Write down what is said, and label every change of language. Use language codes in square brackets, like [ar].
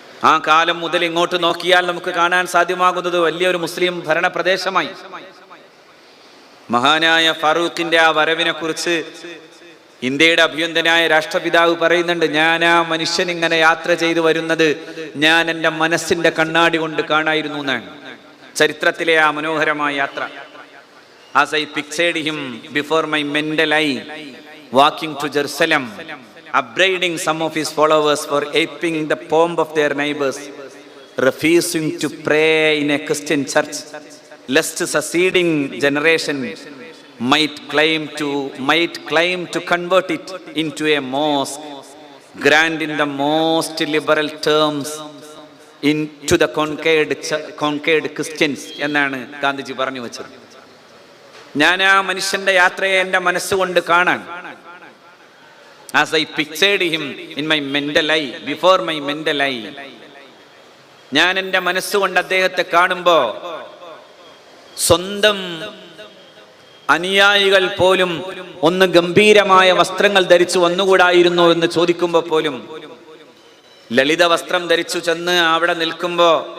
[ml] ആ കാലം മുതൽ ഇങ്ങോട്ട് നോക്കിയാൽ നമുക്ക് കാണാൻ സാധ്യമാകുന്നത് വലിയൊരു മുസ്ലിം ഭരണ പ്രദേശമായി. മഹാനായ ഫാറൂഖിന്റെ ആ വരവിനെ കുറിച്ച് ഇന്ത്യയുടെ അഭ്യുന്നതനായ രാഷ്ട്രപിതാവ് പറയുന്നുണ്ട്, ഞാൻ ആ മനുഷ്യൻ ഇങ്ങനെ യാത്ര ചെയ്തു വരുന്നത് ഞാൻ എൻ്റെ മനസ്സിന്റെ കണ്ണാടി കൊണ്ട് കാണായിരുന്നു എന്നാണ്. ചരിത്രത്തിലെ ആ മനോഹരമായ യാത്ര. [en] As I pictured him before my mental eye, walking to Jerusalem, upbraiding some of his followers for aping the pomp of their neighbors, refusing to pray in a Christian church, lest succeeding generation might claim to convert it into a mosque, grant in the most liberal terms into the conquered Christians [ml] എന്നാണ് ഗാന്ധിജി പറഞ്ഞു വെച്ചത്. ഞാൻ ആ മനുഷ്യന്റെ യാത്രയെ എൻ്റെ മനസ്സുകൊണ്ട് കാണാൻ, [en] as I pictured him in my mental eye, [ml] before my mental eye, ഞാൻ എൻ്റെ മനസ്സുകൊണ്ട് അദ്ദേഹത്തെ കാണുമ്പോ സ്വന്തം അനുയായികൾ പോലും ഒന്ന് ഗംഭീരമായ വസ്ത്രങ്ങൾ ധരിച്ചു വന്നുകൂടായിരുന്നു എന്ന് ചോദിക്കുമ്പോ പോലും, ലളിത വസ്ത്രം ധരിച്ചു ചെന്ന് അവിടെ നിൽക്കുമ്പോ